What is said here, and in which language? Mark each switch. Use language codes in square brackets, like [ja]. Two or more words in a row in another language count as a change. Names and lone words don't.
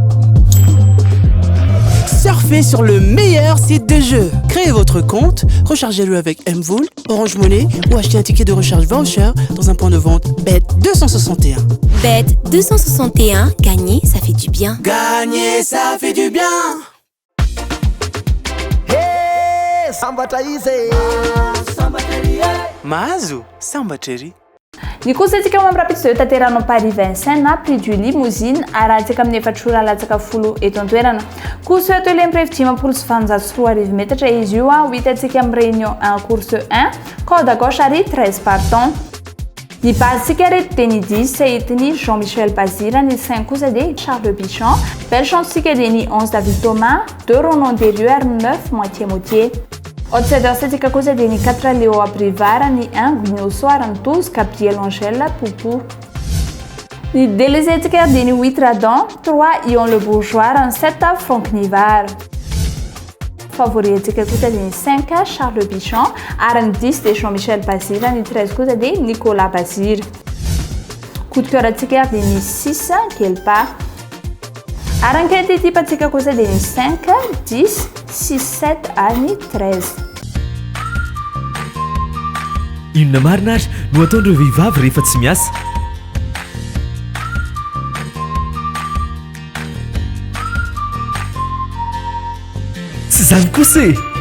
[fr] Surfez sur le meilleur site de jeu. Créez votre compte, rechargez-le avec M-Vol, Orange Money ou achetez un ticket de recharge voucher dans un point de vente Bet 261. Bet 261, gagner, ça fait du bien. Gagner, ça fait du bien. [mg] Hey, sambatra izy. Mahazo, sambatra. Ny kosatsika mamirapitr'izao tanteranao Paris Vincennes na [fr] prix du limousine [mg] arahantsika amin'ny efatrora latsaka folo eto an-toerana. [fr] Course atelier [mg] amin'ny dimampolo sy valonjato sy roa arivo metatra izy io ho hitantsika amin'ny [fr] réunion 1 course 1 code à gauche [mg] ary 13 partants. Ny basitsika reto dia ny 10 entiny Jean-Michel Bazira, ny 5 kosa dia Charles Bichon, [fr] belle chance [mg] tsika dia ny 11 David Thomas, 2 Ronan Derieux ary 9 moitié-moitié. Outsider satsika kosa dia ny 4 Léo Abrivard, ny 1 Guignoso ary ny 12 Gabriel Angèle Poupou. Ny délaissé tsika dia ny 8 Radon, 3 Ion Le Bourgeois ary ny 7 Franck Nivard. Favori tsika kosa dia ny 5 Charles Bichon ary ny 10 dia Jean-Michel Bazira, ny 13 kosa dia Nicolas Bazir. [fr] Coup de cœur [mg] tsika dia ny 6 Kelpa. Ary ny quinte tsika kosa dia ny 5 10 6 7 ary ny 13. Inona marina ary no ataon'ireo vehivavy rehefa tsy miasa? Tsy zany kosa e!